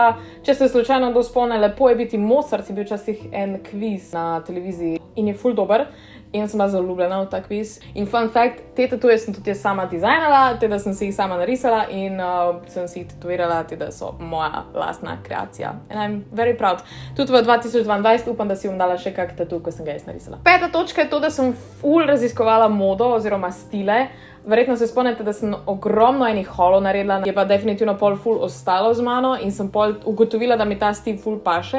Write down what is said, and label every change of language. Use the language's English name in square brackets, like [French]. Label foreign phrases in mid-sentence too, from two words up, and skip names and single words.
[Slovenian] Če ste slučajno kdo spomne, lepo je biti Mozart, je bil včasih en kviz na televiziji in je ful dober. In sem bila zaljubljena v ta kviz. In [English] fun fact, [Slovenian] te tatuje sem tudi jaz sama dizajnala, da sem si jih sama narisala in sem si jih tatuirala, da so moja lastna kreacija. [English] And I'm very proud. [Slovenian] Tudi v 2022 upam, da si bom dala še kak tatu, ko sem ga jaz narisala. 5. točka je to, da sem ful raziskovala modo oziroma stile. Verjetno se spomnite, da sem ogromno enih holov naredila, je pa definitivno pol ful ostalo z mano in sem pol ugotovila, da mi ta stil ful paše.